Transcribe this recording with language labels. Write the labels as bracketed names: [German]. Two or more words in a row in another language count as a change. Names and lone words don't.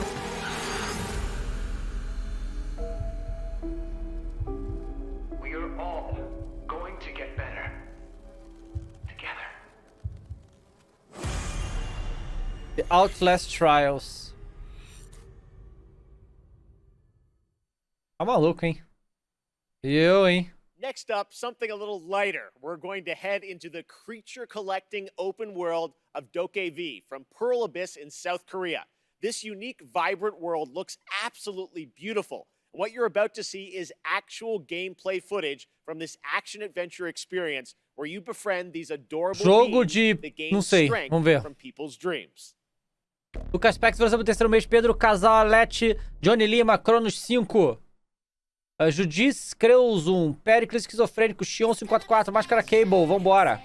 [Portuguese] The Outlast Trials. Tá maluco, hein? Hein? [English] Next up, something a little lighter. We're going to head into the creature collecting open world of DokeV from Pearl Abyss in South Korea. This unique, vibrant world looks absolutely beautiful. And what you're about to see is actual gameplay footage from this action-adventure experience where you befriend these adorable beings that gain strength from people's dreams. [Portuguese] Lucas Pex, o terceiro mês, Pedro Casalete, Johnny Lima, Cronos 5. Judiz Creuzum, Pericles Esquizofrênico, Xion 544, Máscara Cable, vambora.